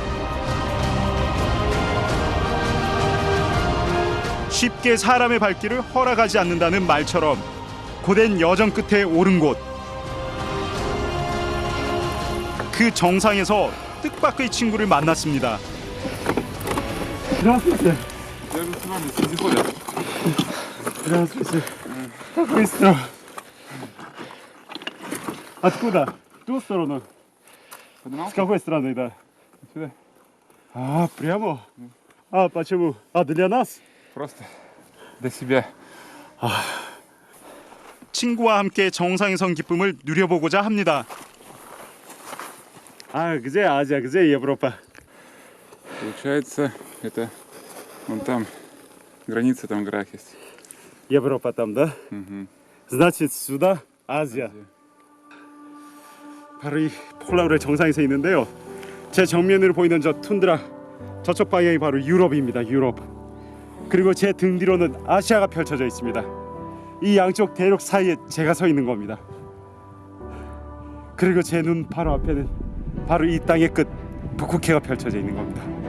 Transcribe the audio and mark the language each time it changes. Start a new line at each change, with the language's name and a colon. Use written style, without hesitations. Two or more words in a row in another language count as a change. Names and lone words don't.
Korean: 쉽게 사람의 발길을 허락하지 않는다는 말처럼 고된 여정 끝에 오른 곳. 그 정상에서 뜻밖의 친구를 만났습니다.
Russian: Здравствуйте. Я же с вами сегодня. Здравствуйте. Как быстро. Откуда? В ту сторону? С какой стороны, да? Сюда. А, прямо? А, почему? А, для нас? Просто для себя.
Korean: 친구와 함께 정상에 선 기쁨을 누려보고자 합니다.
Russian: А где Азия, где Европа? Получается, это вон там граница, там гора есть. Европа там, да? Значит, сюда Азия.
Korean: 바로 이 폴라우랄 정상에 서 있는데요. 제 정면으로 보이는 저 툰드라, 저쪽 방향이 바로 유럽입니다. 유럽. 그리고 제 등 뒤로는 아시아가 펼쳐져 있습니다. 이 양쪽 대륙 사이에 제가 서 있는 겁니다. 그리고 제 눈 바로 앞에는 바로 이 땅의 끝 북극해가 펼쳐져 있는 겁니다.